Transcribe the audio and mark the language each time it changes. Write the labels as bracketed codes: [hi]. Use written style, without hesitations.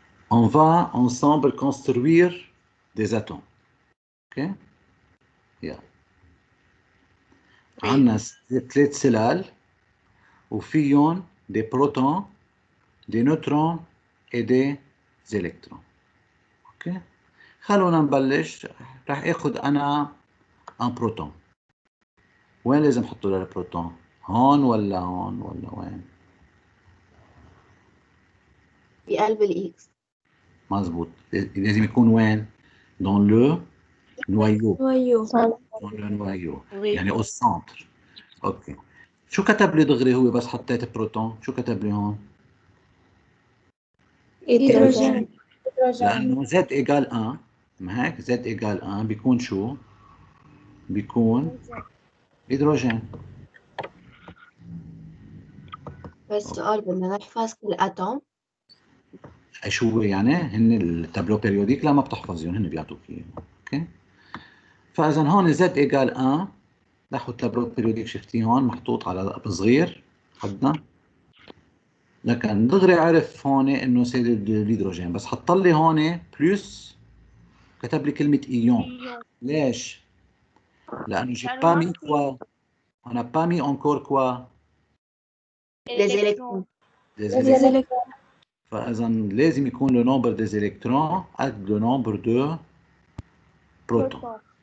[fr] On va ensemble construire des atomes. OK? Yeah. [ar] عندنا 3 سلال وفيهم [fr] des protons, des neutrons et des électrons. [ar] OK? خلونا نبلش. رح اخذ انا un proton. وين لازم احطه للبروتون؟ هون ولا هون ولا وين؟ في قلب الإكس. مظبوط. لازم يكون وين؟ [fr] dans le noyau. dans le noyau. Oui. يعني au centre. [ar] اوكي. شو كتب لي دغري هو بس حطيت بروتون؟ شو كتب لي هون؟ هيدروجين. لانه [fr] Z égale 1. [ar] ما هيك؟ [fr] Z égale 1 [ar] بيكون شو؟ بيكون هيدروجين. بس سؤال بدنا نحفظ كل أتوم. شو هو يعني؟ هن التابلو بيريوديك لا ما بتحفظيهم، هن بيعطوك اياهم. اوكي. فاذا هون Z égale 1 ناخذ تابلو بيريوديك شفتيه هون محطوط على صغير حدنا، لكن دغري عرف هون انه سي الهيدروجين، بس حط لي هون بلس كتب لي كلمه ايون. ليش؟ لانه [fr] j'ai pas mis quoi? On n'a pas mis encore quoi? Les électrons. Des électrons. [ar] فاذا لازم يكون [fr] le nombre des électrons قد le nombre de protons.